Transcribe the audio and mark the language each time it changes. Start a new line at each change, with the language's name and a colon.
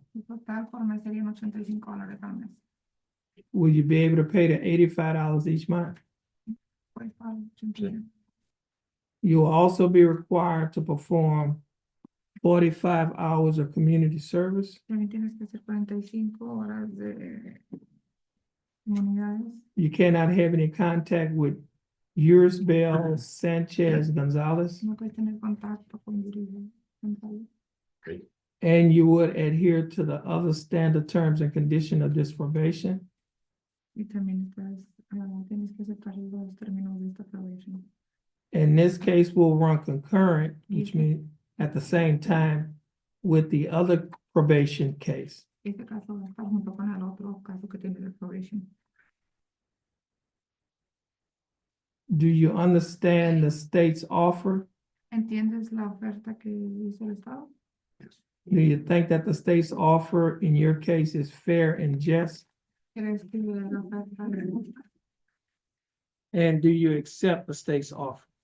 Spanish: El total por mes serían $85 al mes.
English: Will you be able to pay the $85 each month?
Spanish: Puedes pagar $85.
English: You will also be required to perform 45 hours of community service.
Spanish: También tienes que hacer 45 horas de comunidades.
English: You cannot have any contact with Bell, Sanchez, Gonzalez,
Spanish: No puedes tener contacto con Yuri González.
English: and you would adhere to the other standard terms and condition of this probation.
Spanish: Y también estás, tienes que aceptar los términos de esta probation.
English: In this case, will run concurrent, which means at the same time with the other probation case.
Spanish: Este caso va a estar junto con el otro caso que tiene de probation.
English: Do you understand the state's offer?
Spanish: ¿Entiendes la oferta que hizo el Estado?
English: Do you think that the state's offer in your case is fair and just?
Spanish: ¿Crees que la oferta es justa?
English: And do you accept the state's offer?